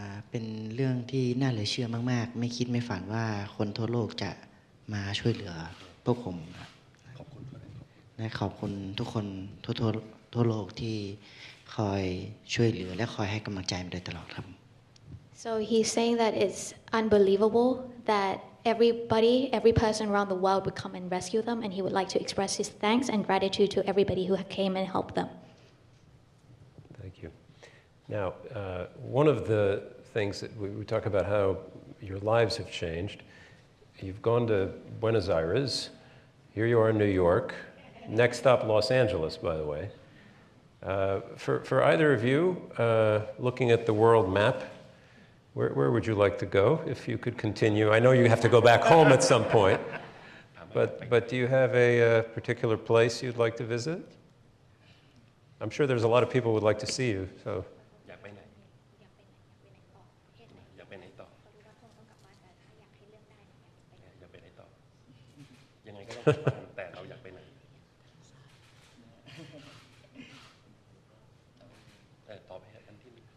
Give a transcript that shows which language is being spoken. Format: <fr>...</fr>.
<th>เป็นเรื่องที่น่าเหลือเชื่อมากๆไม่คิดไม่ฝันว่าคนทั่วโลกจะมาช่วยเหลือพวกผมและขอบคุณทุกคนทั่วโลกที่คอยช่วยเหลือและคอยให้กำลังใจมาโดยตลอดครับ</th> <en>So he's saying that it's unbelievable that every person around the world would come and rescue them, and he would like to express his thanks and gratitude to everybody who came and helped them. Thank you. Now, one of the things that we talk about how your lives have changed. You've gone to Buenos Aires. Here you are in New York. Next stop, Los Angeles, by the way. For either of you, looking at the world map, where would you like to go if you could continue? I know you have to go back home at some point, but do you have a particular place you'd like to visit? I'm sure there's a lot of people who would like to see you. So.</en> <th>อยากไปไหนอยากไปไหนต่ออยากไปไหนต่อยังไงก็ต้องไปแต่เราอยากไปไหนตอบไปอันที่</th>